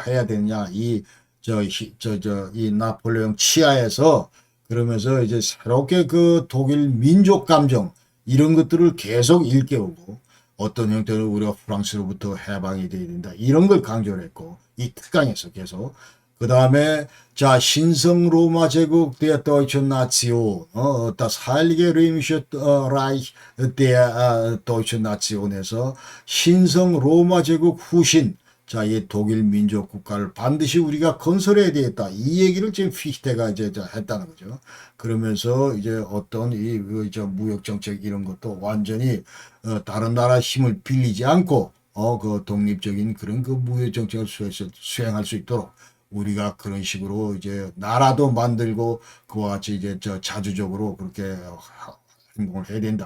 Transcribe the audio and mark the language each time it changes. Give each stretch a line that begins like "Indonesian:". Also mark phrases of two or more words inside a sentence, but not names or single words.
Korean: 해야 되냐 이 이 나폴레옹 치하에서 그러면서 이제 새롭게 그 독일 민족 감정 이런 것들을 계속 일깨우고 어떤 형태로 우리가 프랑스로부터 해방이 돼야 된다 이런 걸 강조를 했고 이 특강에서 계속 그 다음에 자 신성 로마 제국
German: der deutschen Nation das Heilige Römische Reich der deutschen Nation
Korean: 에서 신성 로마 제국 후신 자, 이 독일 민족 국가를 반드시 우리가 건설해야 되겠다. 이 얘기를 지금 피히테가 이제 했다는 거죠. 그러면서 이제 어떤 무역 정책 이런 것도 완전히 다른 나라 힘을 빌리지 않고 그 독립적인 그런 그 무역 정책을 수행할 수 있도록 우리가 그런 식으로 이제 나라도 만들고 그와 같이 이제 자주적으로 그렇게 행동을 해야 된다.